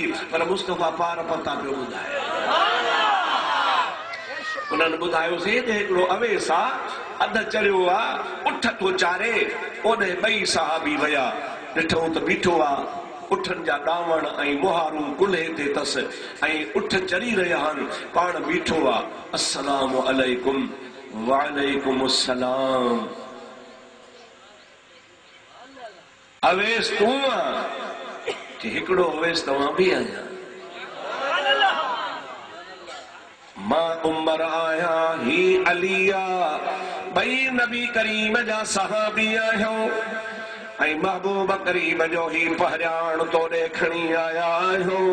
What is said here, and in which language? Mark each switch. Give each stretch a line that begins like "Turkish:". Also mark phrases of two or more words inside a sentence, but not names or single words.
Sindhi: पर मुस्तफ़ा पार पता पियो ॿुधाए। उन्हनि ॿुधायोसीं त हिकिड़ो अवेस आहे अध चढ़ियो आहे उठ थो चारे। ओॾे ॿई सहाबी विया ॾिठो त बीठो आहे उठनि जा ॾावण ऐं मुहारूं कुल्हे ते अथसि ऐं उठ चढ़ी रहिया आहिनि पाण बीठो आहे।
Arabic: السلام عليكم وعليكم السلام.
Sindhi: अवेस तूं आहे कि हिकिड़ो अवेस तव्हां बि आहियां? मां उमर आहियां ही अलिया ॿई नबी करीम जा सहाबी आहियूं ऐं महबूब करीम जो ही पहचान तोड़े खणी आया आहियूं।